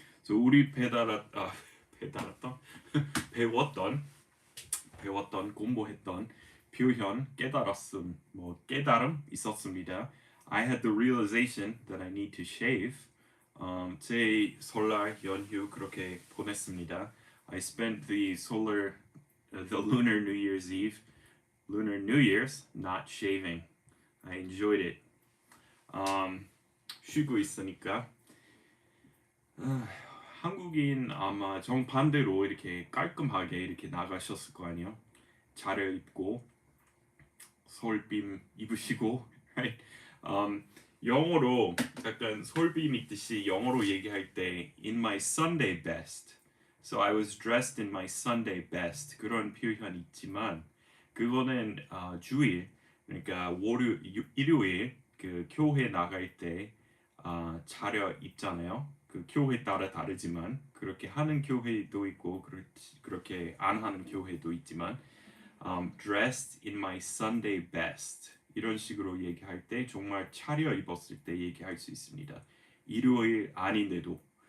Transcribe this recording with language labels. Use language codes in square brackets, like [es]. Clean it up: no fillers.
[ko] 그래서 우리 배웠던 공부했던 표현 깨달았음 깨달음 있었습니다. [en] I had the realization that I need to shave. [ko] 제 설날 연휴 그렇게 보냈습니다. [en] I spent the lunar New Year's Eve, lunar New Year's not shaving. I enjoyed it. [ko] 쉬고 있으니까 한국인 아마 정반대로 이렇게 깔끔하게 이렇게 나가셨을 거 아니에요. 차려입고 솔빔 입으시고 right? 영어로 약간 솔빔 있듯이 영어로 얘기할 때 [en] in my Sunday best. So I was dressed in my Sunday best. [ko] 그런 표현이 있지만 그거는 주일 그러니까 일요일 그 교회 나갈 때 차려 입잖아요. 그 교회 따라 다르지만 그렇게 하는 교회도 있고 그렇게 안 하는 교회도 있지만 [en] dressed in my Sunday best [ko] 이런 식으로 얘기할 때 정말 차려 입었을 때 얘기할 수 있습니다. 일요일 아닌데도